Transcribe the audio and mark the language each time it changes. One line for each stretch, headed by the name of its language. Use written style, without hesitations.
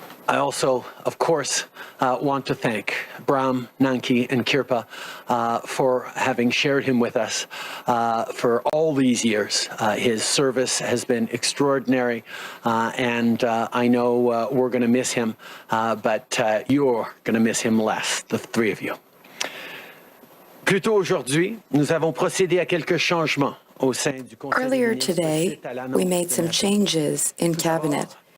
English: I also, of course, want to thank Bram, Nanki, and Kirpa for having shared him with us for all these years. His service has been extraordinary, and I know we're going to miss him, but you're going to miss him less, the three of you.
French: Plus tôt aujourd'hui, nous avons procédé à quelques changements au sein du Conseil.
English: Earlier today, we made some changes in cabinet.